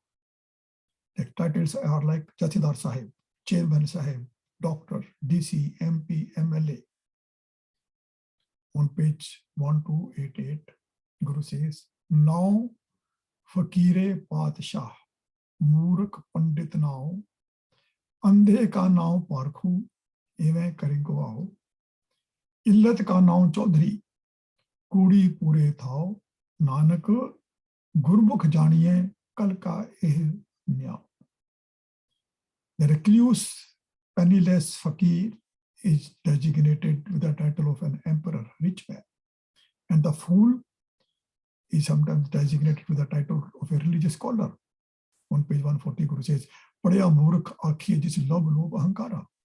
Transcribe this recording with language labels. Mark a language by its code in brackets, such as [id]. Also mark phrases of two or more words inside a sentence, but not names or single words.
[en] The titles are like Jathedar Sahib, Chairman Sahib, Doctor, DC, MP, MLA. On page 1288, Guru says, now [pa] ਫਕੀਰੈ ਪਾਤਿਸਾਹੁ ਮੂਰਖ ਪੰਡਿਤੁ ਨਾਉ, ਅੰਧੇ ਕਾ ਨਾਮ ਪਾਰਖੂ ਏਵੈ ਕਰਿਗੁਆਉ ਇਲਤਿ ਕਾ ਨਾਮ ਚਉਧਰੀ ਕੂੜੀ ਪੂਰੇ ਥਾਉ ਨਾਨਕ ਗੁਰਮੁਖਿ ਜਾਣੀਐ ਕਲਿ ਕਾ ਏਹੁ ਨਿਆਉ. [en] The recluse, penniless fakir is designated with the title of an emperor, rich man. And the fool is sometimes designated with the title of a religious scholar. On page 140, Guru says, [pa] ਪੜਿਆ ਮੂਰਖੁ ਆਖੀਐ ਜਿਸੁ ਲੋਭੁ ਲੋਭੁ ਅਹੰਕਾਰਾ.